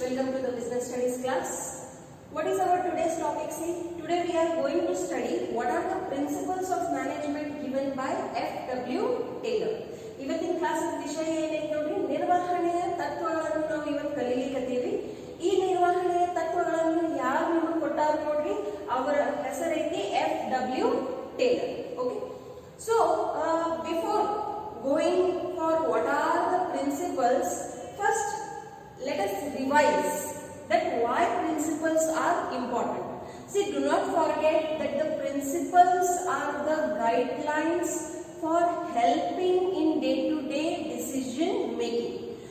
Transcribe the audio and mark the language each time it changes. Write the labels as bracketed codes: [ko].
[en] Welcome to the business studies class. What is our today's topic? See, today we are going to study what are the principles of management given by F.W. Taylor. [kn] ಇವತ್ತಿನ class ವಿಷಯ ಏನೈತೆ ನೋಡಿ, ನಿರ್ವಹಣೆಯ ತತ್ವಗಳನ್ನು ನಾವು ಇವತ್ತು ಕಲಿಲಿಕತ್ತೀವಿ. ಈ ನಿರ್ವಹಣೆಯ ತತ್ವಗಳನ್ನು ಯಾರು ನಿಮಗೆ ಕೊಟ್ಟಾರ ನೋಡ್ರಿ, ಅವರ ಹೆಸರೈತಿ F.W. [en] Taylor. Okay. So, before going for what are the principles, first let us revise that why principles are important. See, do not forget that the principles are the guidelines for helping in day-to-day decision making.